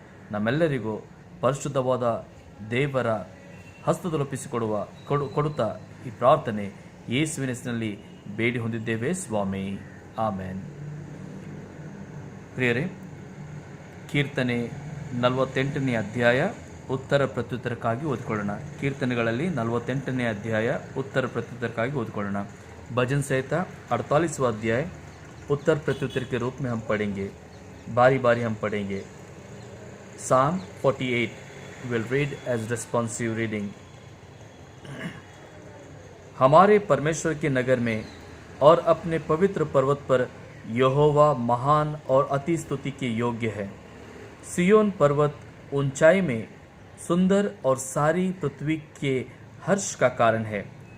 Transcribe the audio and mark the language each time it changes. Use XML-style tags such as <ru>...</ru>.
<kn>ನಮ್ಮೆಲ್ಲರಿಗೂ ಪರಿಶುದ್ಧವಾದ ದೇವರ ಹಸ್ತದಲ್ಲೊಪ್ಪಿಸಿಕೊಡುತ್ತಾ ಈ ಪ್ರಾರ್ಥನೆ ಯೇಸುವಿನ ಹೆಸರಿನಲ್ಲಿ ಬೇಡಿ ಹೊಂದಿದ್ದೇವೆ ಸ್ವಾಮಿ, ಆಮೇನ್. ಪ್ರಿಯರೇ, ಕೀರ್ತನೆ 48ನೇ ಅಧ್ಯಾಯ ಉತ್ತರ ಪ್ರತ್ಯುತ್ತರಕ್ಕಾಗಿ ಓದಿಕೊಳ್ಳೋಣ. ಕೀರ್ತನೆಗಳಲ್ಲಿ 48ನೇ ಅಧ್ಯಾಯ ಉತ್ತರ ಪ್ರತ್ಯುತ್ತರಕ್ಕಾಗಿ ಓದಿಕೊಳ್ಳೋಣ.</kn> <hi>भजन संहिता 48वां अध्याय उत्तर प्रत्युत्तर के रूप में हम पढ़ेंगे. बारी बारी हम पढ़ेंगे.</hi> <en>Psalm 48 will read as responsive reading.</en> <hi>हमारे परमेश्वर के नगर में और अपने पवित्र पर्वत पर यहोवा महान और अति स्तुति के योग्य है. सियोन पर्वत ऊंचाई में सुंदर और सारी पृथ्वी के हर्ष का कारण है.</hi>